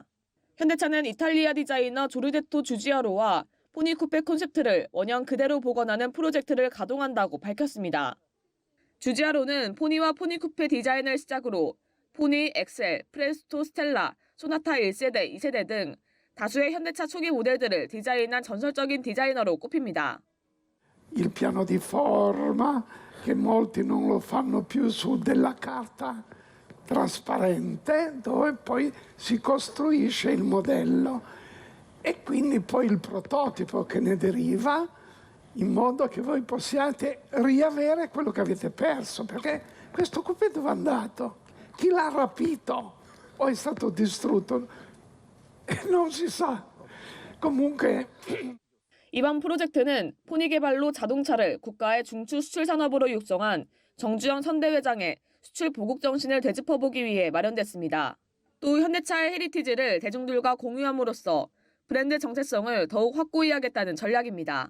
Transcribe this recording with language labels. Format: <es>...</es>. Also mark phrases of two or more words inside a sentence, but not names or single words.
<ko>현대차는 이탈리아 디자이너 조르데토 주지아로와 포니 쿠페 콘셉트를 원형 그대로 복원하는 프로젝트를 가동한다고 밝혔습니다. 주지아로는 포니와 포니 쿠페 디자인을 시작으로 포니, 엑셀, 프레스토, 스텔라, 소나타 1세대, 2세대 등 다수의 현대차 초기 모델들을 디자인한 전설적인 디자이너로 꼽힙니다.</ko> <it>Il piano di forma che molti non lo fanno più su della carta trasparente dove poi si costruisce il modello e quindi poi il prototipo che ne deriva in modo che voi possiate riavere quello che avete perso, perché questo coupé dove è andato? Chi l'ha rapito o è stato distrutto? Non si sa. Comunque</it> <ko>이번 프로젝트는 포니 개발로 자동차를 국가의 중추 수출 산업으로 육성한 정주영 선대회장의 수출 보국 정신을 되짚어보기 위해 마련됐습니다. 또 현대차의 헤리티지를 대중들과 공유함으로써 브랜드 정체성을 더욱 확고히 하겠다는 전략입니다.</ko>